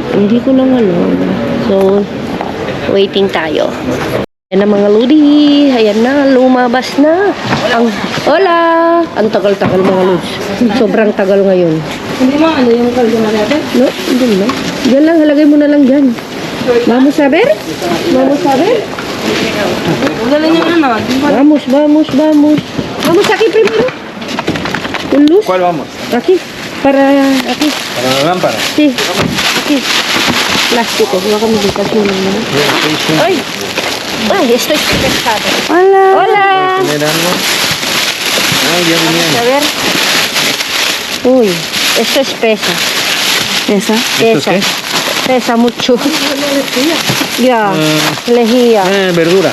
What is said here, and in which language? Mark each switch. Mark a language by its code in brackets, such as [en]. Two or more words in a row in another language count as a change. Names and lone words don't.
[tl] Hindi ko lang alam. So, waiting tayo. Ayan na mga Lodi. Ayan na, lumabas na. [es] Hola! [tl] Ang tagal-tagal mga Lods. Sobrang tagal ngayon. Hindi mo yung kaldo na natin? No, hindi na. Diyan lang, halagay mo na lang dyan. [es] Vamos a ver? Vamos a ver? [tl] Galing yung [es] Vamos. Vamos aquí primero. Un luz. ¿Cuál vamos? Aquí. Aquí. ¿Para la lámpara? Sí. Aquí. Plástico. [tl] Baka magkakasyon naman. Ay, [es] esto es pescado. Hola. ¿Tener algo? Ah, ya venían. A ver. Uy, esto es pesa. Esa? ¿Esto qué? Pesa mucho. Ya, lejía. Verdura.